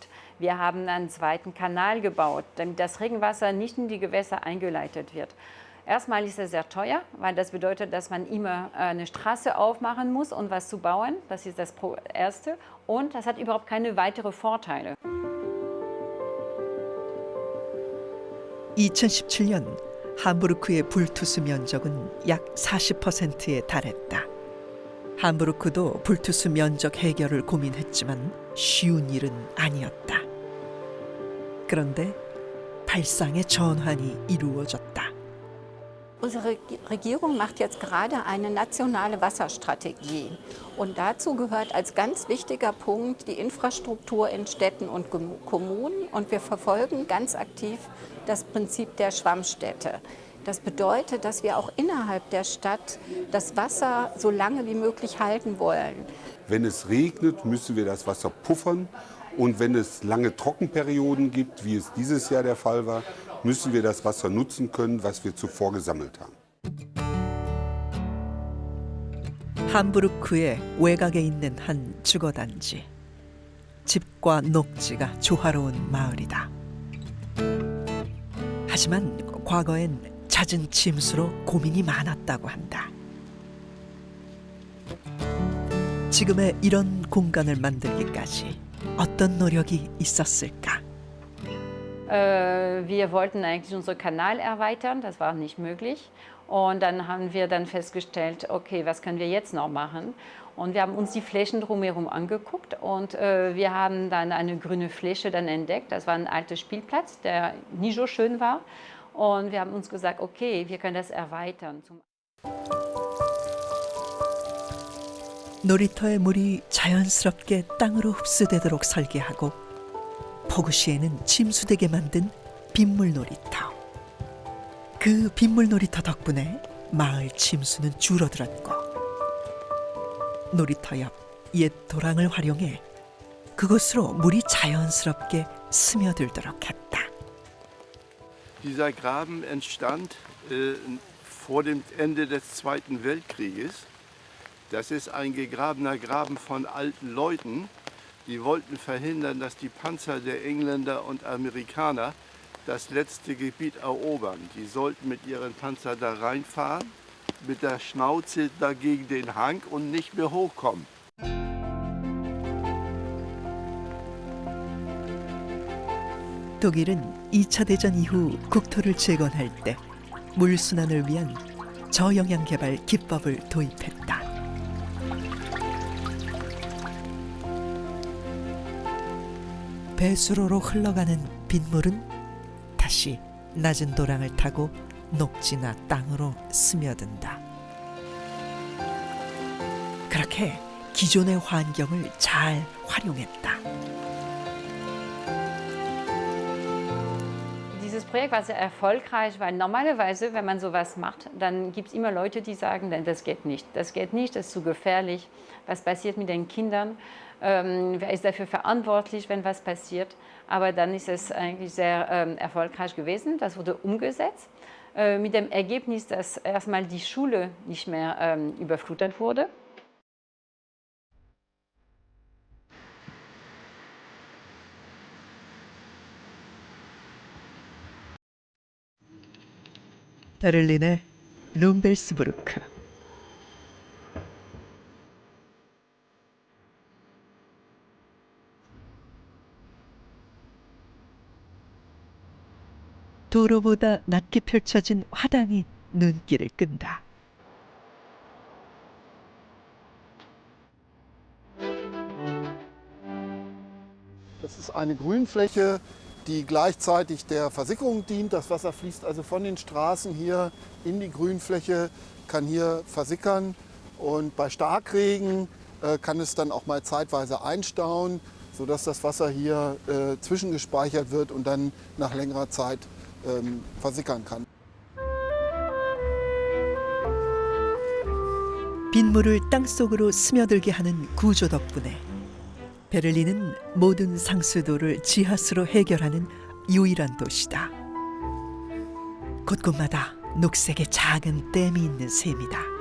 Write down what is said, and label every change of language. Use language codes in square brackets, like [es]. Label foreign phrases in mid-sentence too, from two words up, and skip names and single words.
[de] Wir haben einen zweiten Kanal gebaut, damit das Regenwasser nicht in die Gewässer eingeleitet wird. Erstmal ist es sehr teuer, weil das bedeutet, dass man immer eine Straße aufmachen muss, um was zu bauen. Das ist das Erste. Und das hat überhaupt keine weiteren Vorteile. [ko] 2017년 함부르크의 불투수 면적은 약 40%에 달했다. 함부르크도 불투수 면적 해결을 고민했지만 쉬운 일은 아니었다. 그런데 발상의 전환이 이루어졌다. [de] Unsere Regierung macht jetzt gerade eine nationale Wasserstrategie. Und dazu gehört als ganz wichtiger Punkt die Infrastruktur in Städten und Kommunen. Und wir verfolgen ganz aktiv das Prinzip der Schwammstädte. Das bedeutet, dass wir auch innerhalb der Stadt das Wasser so lange wie möglich halten wollen. Wenn es regnet, müssen wir das Wasser puffern. Und wenn es lange Trockenperioden gibt, wie es dieses Jahr der Fall war, müssen wir das Wasser nutzen können, was wir zuvor gesammelt haben. [ko] 함부르크의 외곽에 있는 한 주거단지. 집과 녹지가 조화로운 마을이다. 하지만 과거엔 잦은 침수로 고민이 많았다고 한다. 지금의 이런 공간을 만들기까지 어떤 노력이 있었을까? [de] Wir wollten eigentlich unseren Kanal erweitern, das war nicht möglich. Und dann haben wir dann festgestellt, okay, was können wir jetzt noch machen? Und wir haben uns die Flächen drumherum angeguckt und wir haben dann eine grüne Fläche dann entdeckt. Das war ein alter Spielplatz, der nie so schön war. Und wir haben uns gesagt, okay, wir können das erweitern. [ko] 놀이터의 물이 자연스럽게 땅으로 흡수되도록 설계하고 폭우 시에는 침수되게 만든 빗물 놀이터. 그 빗물 놀이터 덕분에 마을 침수는 줄어들었고 놀이터 옆 옛 도랑을 활용해 그곳으로 물이 자연스럽게 스며들도록 했다. [de] Dieser Graben entstand vor dem Ende des Zweiten Weltkrieges. Das ist ein gegrabener Graben von alten Leuten, die wollten verhindern, dass die Panzer der Engländer und Amerikaner das letzte Gebiet erobern. Die sollten mit ihren Panzern da reinfahren, mit der Schnauze dagegen den Hang und nicht mehr hochkommen. [ko] 독일은 2차 대전 이후 국토를 재건할 때 물순환을 위한 저영양 개발 기법을 도입했다. 배수로로 흘러가는 빗물은 다시 낮은 도랑을 타고 녹지나 땅으로 스며든다. 그렇게 기존의 환경을 잘 활용했다. [de] Dieses Projekt war sehr erfolgreich, weil normalerweise, wenn man sowas macht, dann gibt es immer Leute, die sagen, das geht nicht, das ist zu gefährlich, was passiert mit den Kindern, wer ist dafür verantwortlich, wenn was passiert. Aber dann ist es eigentlich sehr erfolgreich gewesen, das wurde umgesetzt, mit dem Ergebnis, dass erstmal die Schule nicht mehr überflutet wurde. [ko] 베를린의 룸벨스부르크. 도로보다 낮게 펼쳐진 화단이 눈길을 끈다. [de] Das ist eine Grünfläche, die gleichzeitig der Versickerung dient. Das Wasser fließt also von den Straßen hier in die Grünfläche, kann hier versickern und bei Starkregen kann es dann auch mal zeitweise einstauen, sodass das Wasser hier zwischengespeichert wird und dann nach längerer Zeit versickern kann. [ko] 빗물을 땅속으로 스며들게 하는 구조 덕분에 베를린은 모든 상수도를 지하수로 해결하는 유일한 도시다. 곳곳마다 녹색의 작은 댐이 있는 셈이다.